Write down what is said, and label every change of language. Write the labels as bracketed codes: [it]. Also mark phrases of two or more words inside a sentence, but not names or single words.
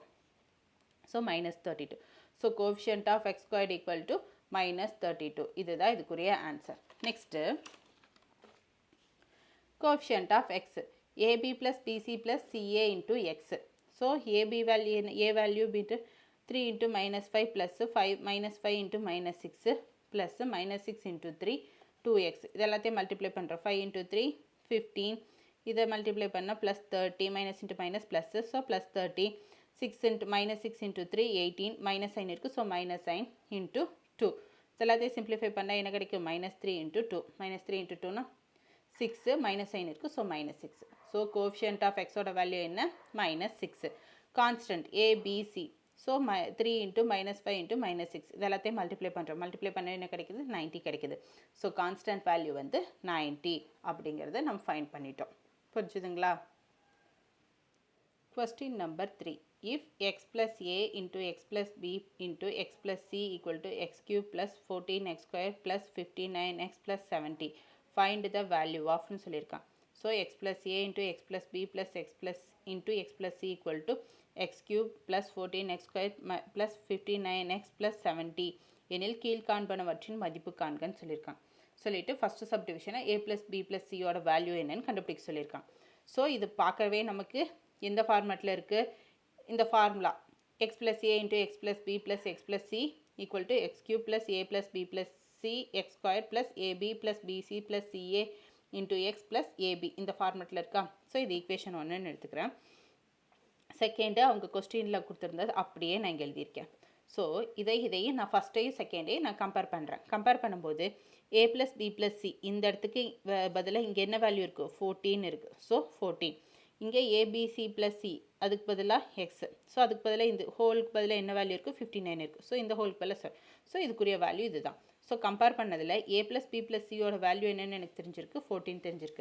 [ta] ஸோ -32. [en] So coefficient of x squared equal to -32. [ta] இதுதான் இதுக்குரிய ஆன்சர். [en] Next coefficient of x ab plus bc plus ca into x. So ab value என்ன? a value put 3 into -5 plus 5 -5 into -6 plus -6 into 3 2x. [ta] இது எல்லாத்தையும் மல்டிப்ளை பண்ணுறோம். 5 into 3 15. இதை மல்டிப்ளை பண்ணால் [en] plus 30 minus into minus plus. So plus 30 6 into -6 into 3 18 minus sign இருக்குது. So -sin into 2. [ta] எல்லாத்தையும் சிம்பிளிஃபை பண்ணால் என்ன கிடைக்கும் -3 × 2 -3 × 2னா 6 [en] minus sign [ta] இருக்குது [en] So -6 so coefficient of [ta] எக்ஸோட வேல்யூ என்ன -6 [en] constant abc so 3 × -5 × -6 [ta] இது எல்லாத்தையும் மல்டிப்ளை பண்ணுறோம் மல்டிப்ளை பண்ண என்ன கிடைக்குது 90 கிடைக்குது [en] So constant value [ta] வந்து 90 அப்படிங்கிறத நம்ம ஃபைண்ட் பண்ணிட்டோம் புரிஞ்சுதுங்களா [en] Question number 3. If x plus a into x plus b into x plus c equal to x cube plus 14x square plus 59x plus 70, find the value of [ta] னு சொல்லியிருக்கான். [en] So x plus a into x plus b plus x plus into x plus c equal to x cube plus 14x square plus 59x plus 70 [ta] எனில் கீழ்காண்பனவற்றின் மதிப்பு காண்கன்னு சொல்லியிருக்கான். சொல்லிட்டு [en] first subdivision a plus b plus c [ta] ஓட வேல்யூ என்னன்னு கண்டுபிடிக்க சொல்லியிருக்கான். [en] ஸோ [ta] இது பார்க்கவே நமக்கு எந்த ஃபார்மேட்டில் இருக்குது இந்த ஃபார்முலா [en] x plus a into x plus b plus x plus c equal to x cube plus a plus b plus c x squared plus ab plus bc plus ca into x plus ab [ta] இந்த ஃபார்மேட்டில் இருக்கா. ஸோ இது ஈக்குவேஷன் 1ன்னு எடுத்துக்கிறேன். செகண்டு அவங்க கொஸ்டினில் கொடுத்துருந்தது அப்படியே நான் இங்கே எழுதியிருக்கேன். ஸோ இதையும் நான் ஃபஸ்ட்டையும் செகண்டையும் நான் கம்பேர் பண்ணுறேன். கம்பேர் பண்ணும்போது [en] a plus b plus c [ta] இந்த இடத்துக்கு பதிலாக இங்கே என்ன வேல்யூ இருக்குது 14 இருக்குது. ஸோ 14 இங்கே [en] abc plus c [ta] அதுக்கு பதிலாக எக்ஸ் ஸோ அதுக்கு பதிலாக இந்த ஹோலுக்கு பதிலாக என்ன வேல்யூ இருக்குது 59 இருக்குது. ஸோ இந்த ஹோலுக்கு பதிலாக சார் ஸோ இதுக்குரிய வேல்யூ இது தான். ஸோ கம்பேர் பண்ணதில் [en] a plus b plus [ta] சியோட வேல்யூ என்னென்னு எனக்கு தெரிஞ்சிருக்கு 14 தெரிஞ்சிருக்கு.